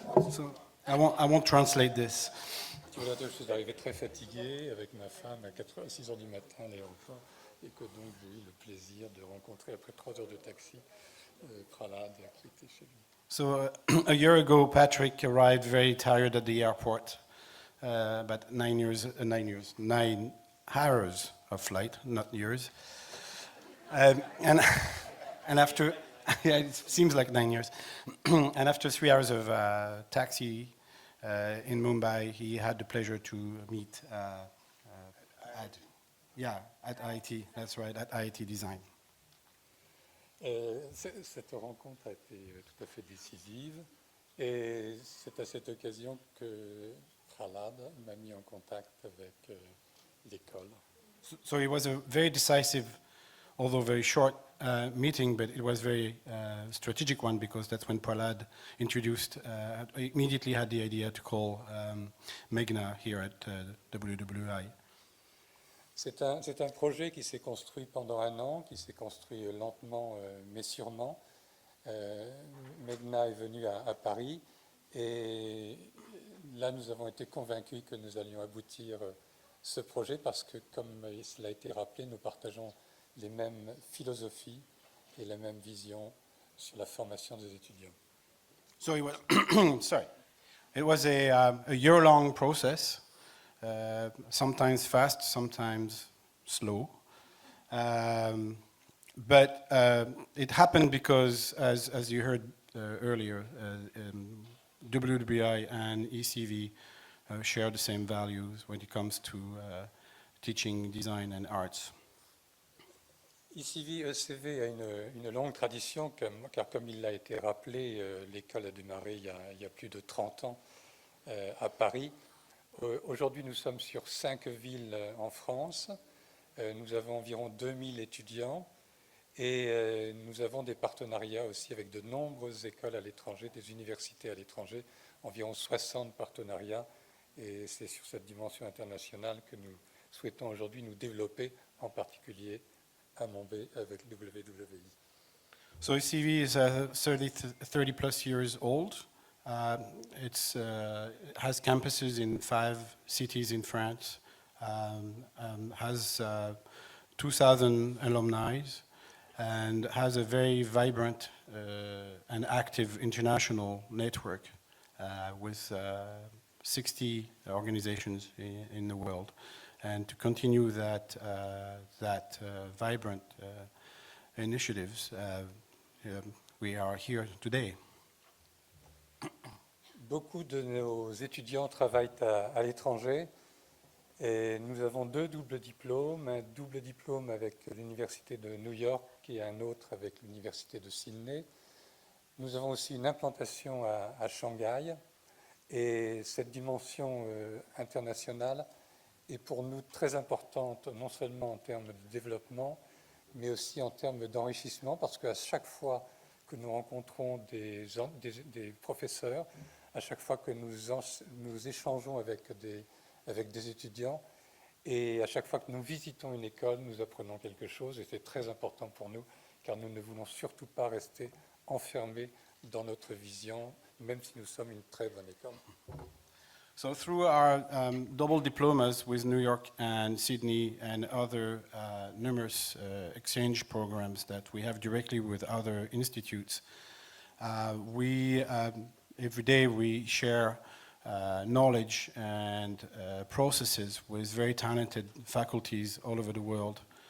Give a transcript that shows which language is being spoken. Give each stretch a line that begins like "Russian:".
English: So I won't translate this.
French: Tu vois, je suis arrivé très fatigué avec ma femme à 6 heures du matin à l'aéroport et que donc j'ai eu le plaisir de rencontrer après 3 heures de taxi Prahlad qui était chez lui.
English: So a year ago, Patrick arrived very tired at the airport. About 9 hours of flight, not years. And after, yeah, it seems like 9 years. And after 3 hours of taxi in Mumbai, he had the pleasure to meet at IIT. That's right, at IIT Design.
French: Cette rencontre a été tout à fait décisive et c'est à cette occasion que Prahlad m'a mis en contact avec l'école.
English: So it was a very decisive, although very short meeting, but it was very strategic one because that's when Prahlad immediately had the idea to call Meghna here at WWI.
French: C'est un projet qui s'est construit pendant 1 an, qui s'est construit lentement mais sûrement. Meghna est venue à Paris et là nous avons été convaincus que nous allions aboutir ce projet parce que, comme cela a été rappelé, nous partageons les mêmes philosophies et la même vision sur la formation des étudiants.
English: So it was, it was a year-long process. Sometimes fast, sometimes slow. But it happened because, as you heard earlier, WWI and ECV share the same values when it comes to teaching design and arts.
French: ECV a une longue tradition, car comme il a été rappelé, l'école a démarré il y a plus de 30 ans à Paris. Aujourd'hui, nous sommes sur 5 villes en France. Nous avons environ 2000 étudiants et nous avons des partenariats aussi avec de nombreuses écoles à l'étranger, des universités à l'étranger, environ 60 partenariats. Et c'est sur cette dimension internationale que nous souhaitons aujourd'hui nous développer, en particulier à Mumbai avec WWI.
English: So ECV is 30 plus years old. It has campuses in 5 cities in France, has 2,000 alumni, and has a very vibrant and active international network with 60 organizations in the world. And to continue that vibrant initiatives, we are here today.
French: Beaucoup de nos étudiants travaillent à l'étranger et nous avons 2 doubles diplômes, un double diplôme avec l'Université de New York et un autre avec l'Université de Sydney. Nous avons aussi une implantation à Shanghai et cette dimension internationale est pour nous très importante, non seulement en termes de développement, mais aussi en termes d'enrichissement, parce qu'à chaque fois que nous rencontrons des professeurs, à chaque fois que nous échangeons avec des étudiants et à chaque fois que nous visitons une école, nous apprenons quelque chose et c'est très important pour nous car nous ne voulons surtout pas rester enfermés dans notre vision, même si nous sommes une très bonne école.
English: So through our double diplomas with New York and Sydney and other numerous exchange programs that we have directly with other institutes, every day we share knowledge and processes with very talented faculties all over the world.